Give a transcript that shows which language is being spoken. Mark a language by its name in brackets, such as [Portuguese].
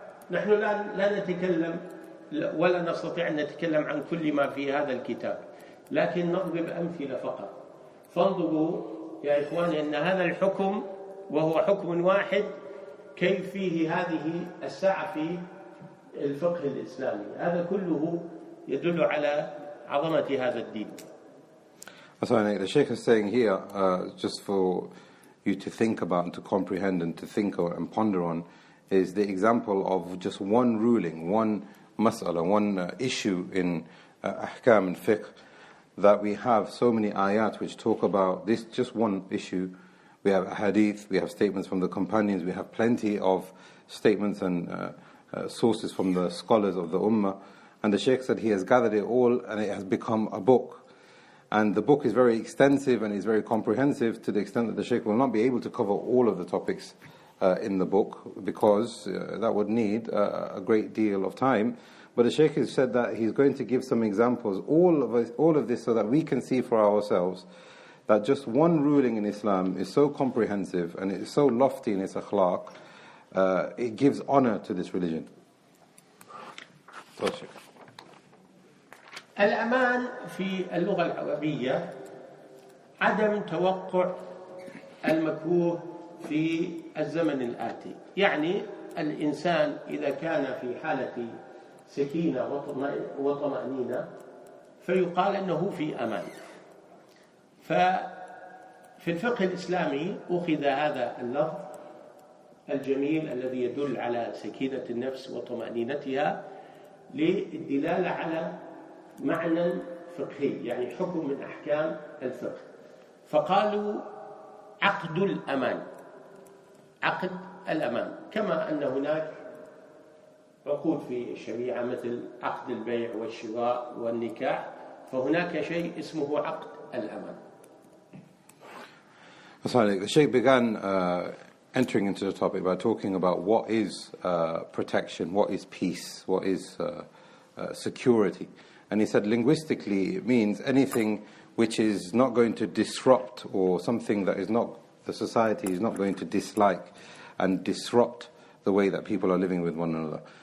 [Arabic] نحن لا نتكلم ولا نستطيع أن نتكلم عن كل ما في هذا الكتاب، لكن نضرب أمثلة فقط. فانظروا يا إخواني أن هذا الحكم وهو حكم واحد كيف فيه هذه السعة في الفقه الإسلامي، هذا كله يدل على عظمة هذا الدين. [English] So the Shaykh is saying here, just for you to think about and to comprehend and to think and ponder on, is the example of just one ruling, one mas'ala, one issue in ahkam and fiqh, that we have so many ayat which talk about this just one issue. We have hadith, we have statements from the companions, we have plenty of statements and sources from the scholars of the ummah. And the Shaykh said he has gathered it all and it has become a book. And the book is very extensive and is very comprehensive, to the extent that the Shaykh will not be able to cover all of the topics in the book, because that would need a great deal of time. But the Shaykh has said that he's going to give some examples, all of this, so that we can see for ourselves that just one ruling in Islam is so comprehensive and it is so lofty in its akhlaq, it gives honor to this religion. [Arabic] الأمان في اللغة العربية عدم توقع المكروه في الزمن الآتي، يعني الإنسان إذا كان في حالة سكينة وطمأنينة فيقال أنه في أمان. ففي الفقه الإسلامي أخذ هذا اللفظ الجميل الذي يدل على سكينة النفس وطمأنينتها للدلالة على معنى فقهي، يعني حكم من أحكام الفقه. فقالوا عقد الأمان، عقد الأمان، كما أن هناك عقود في الشريعة مثل عقد البيع والشراء والنكاح، فهناك شيء اسمه عقد الأمان. [English] The Shaykh began entering into the topic by talking about what is protection, what is peace, what is security. And he said linguistically it means anything which is not going to disrupt, or something that is not, the society is not going to dislike and disrupt the way that people are living with one another.